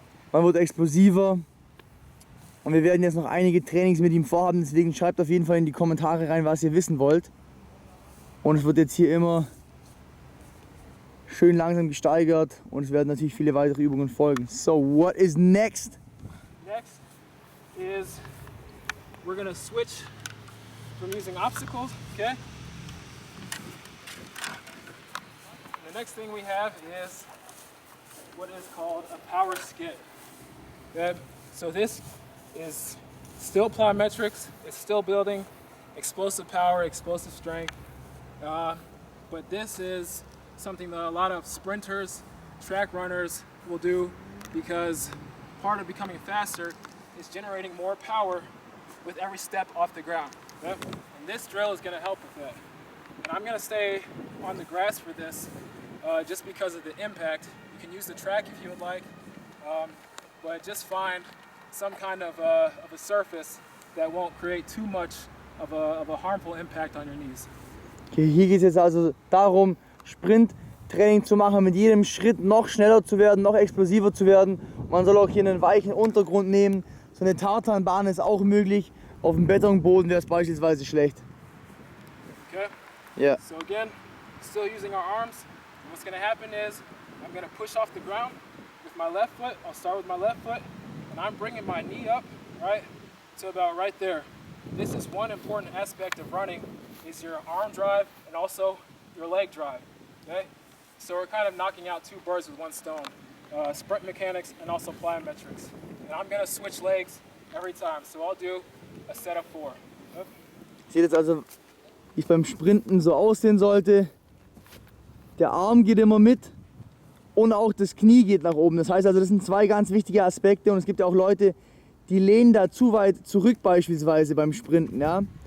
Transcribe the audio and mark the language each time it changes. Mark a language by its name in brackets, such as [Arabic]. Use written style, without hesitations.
[German] Man wird explosiver. Und wir werden jetzt noch einige Trainings mit ihm vorhaben, deswegen schreibt auf jeden Fall in die Kommentare rein, was ihr wissen wollt. Und es wird jetzt hier immer schön langsam gesteigert und es werden natürlich viele weitere Übungen folgen. [English] So, what is next? Next is we're gonna switch from using obstacles, okay? The next thing we have is what is called a power skid. Okay? So this is still plyometrics, it's still building explosive power, explosive strength, but this is something that a lot of sprinters, track runners will do because part of becoming faster is generating more power with every step off the ground. Okay? And this drill is going to help with that. And I'm going to stay on the grass for this just because of the impact. You can use the track if you would like, but just find some kind of a surface that won't create too much of a harmful impact on your knees. [German] Okay, hier geht es jetzt also darum, Sprinttraining zu machen, mit jedem Schritt noch schneller zu werden, noch explosiver zu werden. Man soll auch hier einen weichen Untergrund nehmen. So eine Tartanbahn ist auch möglich. Auf dem Betonboden wäre es beispielsweise schlecht. Okay? Yeah. [English] So again, still using our arms. And what's going to happen is I'm going to push off the ground with my left foot. I'll start with my left foot. And I'm bringing my knee up, right, to about right there. This is one important aspect of running, is your arm drive and also your leg drive, okay? So we're kind of knocking out two birds with one stone, sprint mechanics and also plyometrics. And I'm gonna switch legs every time, so I'll do a set of 4. Yep. [German] Seht jetzt also, wie es beim Sprinten so aussehen sollte. Der Arm geht immer mit. Und auch das Knie geht nach oben. Das heißt also, das sind zwei ganz wichtige Aspekte und es gibt ja auch Leute, die lehnen da zu weit zurück beispielsweise beim Sprinten. Ja?